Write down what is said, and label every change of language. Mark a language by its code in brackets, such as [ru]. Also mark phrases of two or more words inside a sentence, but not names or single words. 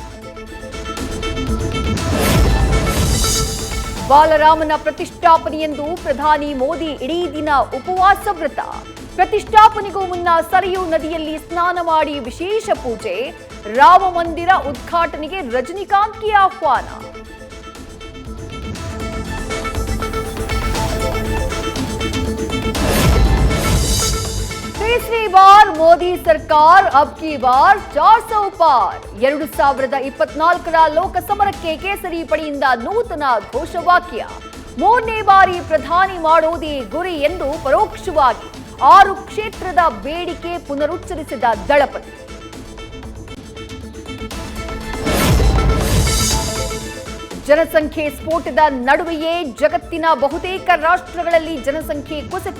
[kn] ಬಾಲರಾಮನ ಪ್ರತಿಷ್ಠಾಪನೆಯೆಂದು ಪ್ರಧಾನಿ ಮೋದಿ ಇಡೀ ದಿನ ಉಪವಾಸ ವ್ರತ. ಪ್ರತಿಷ್ಠಾಪನೆಗೂ ಮುನ್ನ ಸರಿಯೂ ನದಿಯಲ್ಲಿ ಸ್ನಾನ ಮಾಡಿ ವಿಶೇಷ ಪೂಜೆ. ರಾಮ ಮಂದಿರ ಉದ್ಘಾಟನೆಗೆ ರಜನಿಕಾಂತ್ಗೆ ಆಹ್ವಾನ. [hi] तीसरी बार मोदी सरकार अब की बार 400 पार. [kn] 2024ರ ಲೋಕಸಮರಕ್ಕೆ ಕೇಸರಿ ಪಡೆಯಿಂದ ನೂತನ ಘೋಷವಾಕ್ಯ. ಮೂರನೇ ಬಾರಿ ಪ್ರಧಾನಿ ಮಾಡೋದೇ ಗುರಿ ಎಂದು ಪರೋಕ್ಷವಾಗಿ 6 ಕ್ಷೇತ್ರದ ಬೇಡಿಕೆ ಪುನರುಚ್ಚರಿಸಿದ ದಳಪತಿ. ಜನಸಂಖ್ಯೆ ಸ್ಫೋಟದ ನಡುವೆಯೇ ಜಗತ್ತಿನ ಬಹುತೇಕ ರಾಷ್ಟ್ರಗಳಲ್ಲಿ ಜನಸಂಖ್ಯೆ ಕುಸಿತ.